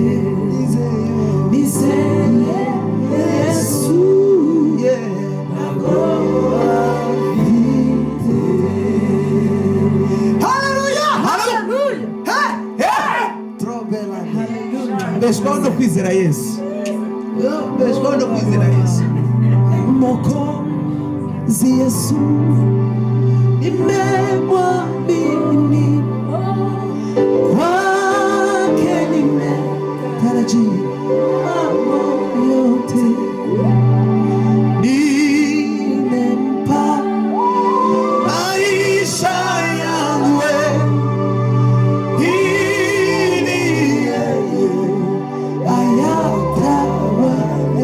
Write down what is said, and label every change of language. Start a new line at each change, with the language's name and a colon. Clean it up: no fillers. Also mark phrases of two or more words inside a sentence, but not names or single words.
Kinyarwanda: Nizeye Yesu ntabwoba mfite. Haleluya, haleluya. Trobela. Mbeshwaho no kwizera Yesu. Mbeshwaho no kwizera Yesu.
Swahili: Mwokozi Yesu nimemwamini, kwake nimetarajia mambo yote. Nimempa maisha yangu, ili yeye ayatawale.